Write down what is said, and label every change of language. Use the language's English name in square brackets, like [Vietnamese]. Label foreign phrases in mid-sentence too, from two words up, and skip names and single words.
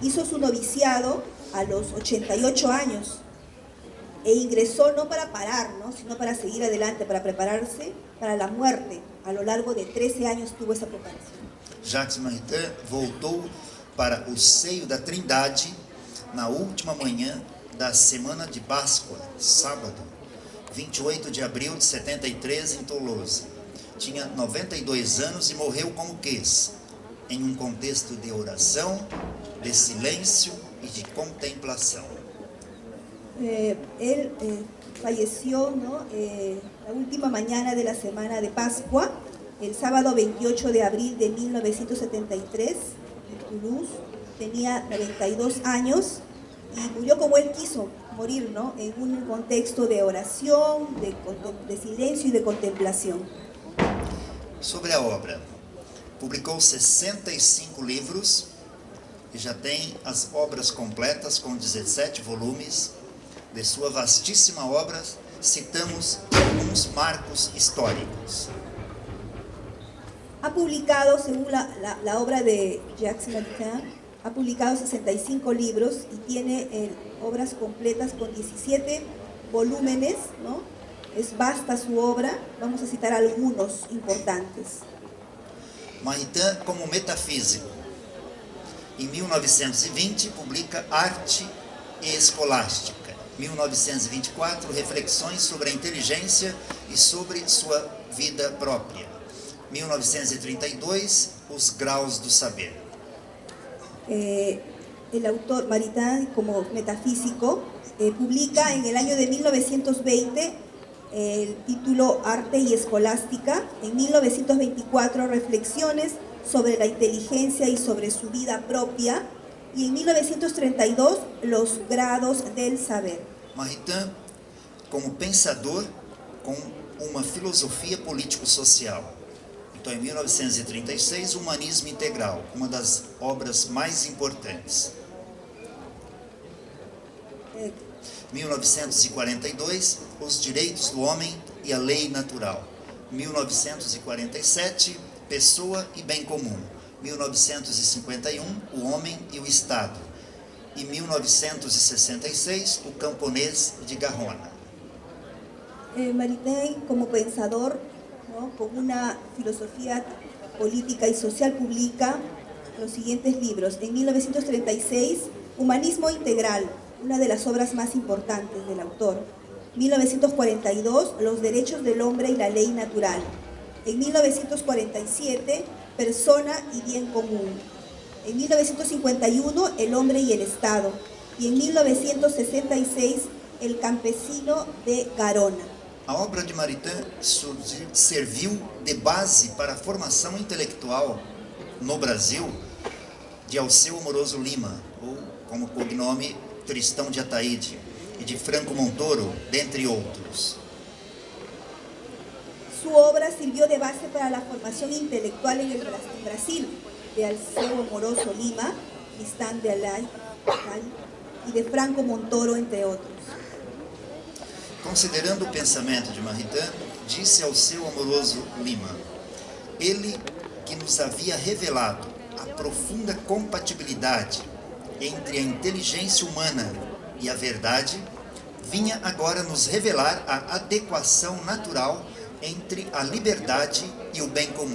[Spanish] Hizo su noviciado a los 88 años e ingresó no para parar, ¿no? Sino para seguir adelante, para prepararse para la muerte. A lo largo de 13 años tuvo esa preparación. [Portuguese] Jacques Maritain voltou para o seio da Trindade na última manhã da semana de Páscoa, sábado, 28 de abril de 73, em Toulouse. Tinha 92 anos e morreu como quis, em um contexto de oração, de silêncio e de contemplação. [Spanish] Él falleció, ¿no? La última mañana de la semana de Pascua, el sábado 28 de abril de 1973, en Toulouse. Tenía 92 años y murió como él quiso morir, ¿no? En un contexto de oración, de silencio y de contemplación. [Portuguese] Sobre a obra, publicou 65 livros e já tem as obras completas com 17 volumes. De sua vastíssima obra, citamos alguns marcos históricos. [Spanish] Ha publicado, según la obra de Jacques Maritain, ha publicado 65 libros y tiene obras completas con 17 volúmenes, ¿no? Es vasta su obra, vamos a citar algunos importantes. Maritain como metafísico. [Portuguese] Em 1920, publica Arte e Escolástica. 1924, Reflexões sobre a Inteligência e sobre sua vida própria. 1932, Os Graus do Saber. [Spanish] El autor Maritain, como metafísico, publica en el año de 1920 el título Arte y Escolástica. En 1924, Reflexiones sobre la inteligencia y sobre su vida propia. Y en 1932, Los Grados del Saber. [Portuguese] Maritain, como pensador com uma filosofia político-social. Então, em 1936, Humanismo Integral, uma das obras mais importantes. 1942, Os Direitos do Homem e a Lei Natural. 1947, Pessoa e Bem Comum. 1951, O Homem e o Estado. E 1966, O Camponês de Garrona. [Spanish] Maritain, como pensador, ¿no? Con una filosofía política y social, publica los siguientes libros. En 1936, Humanismo Integral, una de las obras más importantes del autor. 1942, Los Derechos del Hombre y la Ley Natural. En 1947, Persona y Bien Común. En 1951, El Hombre y el Estado. Y en 1966, El Campesino de Garona. [Portuguese] A obra de Maritain serviu de base para a formação intelectual no Brasil de Alceu Amoroso Lima, ou como cognome Tristão de Ataíde, e de Franco Montoro, dentre outros. [Spanish] Su obra sirvió de base para la formación intelectual en Brasil, de Alceu Amoroso Lima, Tristán de Ataíde y de Franco Montoro, entre otros. [Portuguese] Considerando o pensamento de Maritain, disse Alceu Amoroso Lima: ele que nos havia revelado a profunda compatibilidade entre a inteligência humana e a verdade, vinha agora nos revelar a adequação natural entre a liberdade e o bem comum.